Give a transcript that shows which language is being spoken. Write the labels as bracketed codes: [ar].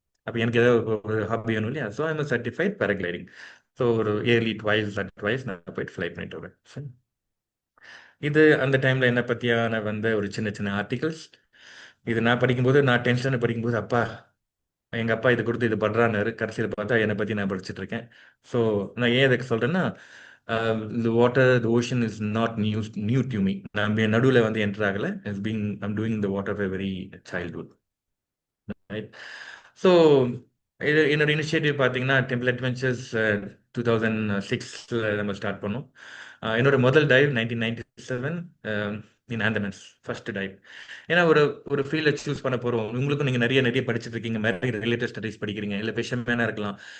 [ta] அப்போ எனக்கு ஏதாவது ஒரு ஹாபி வேணும் இல்லையா? So I'm certified paragliding. So ஒரு இயர்லி ட்வைஸ் நான் போயிட்டு ஃப்ளை பண்ணிட்டு வருவேன். இது அந்த டைம்ல என்ன பத்தியான வந்த ஒரு சின்ன சின்ன ஆர்டிகல்ஸ். இது நான் படிக்கும்போது, நான் டென்ஷன் படிக்கும்போது, அப்பா எங்க அப்பா இது கொடுத்து இது பண்றான்னாரு. கடைசியில பார்த்தா என்னை பத்தி நான் படிச்சுட்டு இருக்கேன். ஸோ நான் ஏன் இதுக்கு சொல்றேன்னா, [en] the water, the ocean is not new to me. [ta] நான் நடுவுல வந்து என்டர் ஆகல. [en] I'm doing the water for a very childhood. Right? [ta] So இது என்னோட இனிஷியேட்டிவ் பார்த்தீங்கன்னா, டெம்பிள் அட்வென்ச்சர்ஸ் 2006 நம்ம ஸ்டார்ட் பண்ணோம். என்னோட முதல் டைவ் 1997 இன் ஆண்டமன்ஸ், ஃபர்ஸ்ட் டைவ். ஏன்னா ஒரு ஒரு ஃபீல்டை சூஸ் பண்ண போகிறோம். உங்களுக்கும் நீங்கள் நிறைய நிறைய படிச்சுட்டு இருக்கீங்க, நிறைய ரிலேட்டட் ஸ்டடீஸ் படிக்கிறீங்க, இல்லை ஃபிஷர்மேனாக இருக்கலாம்.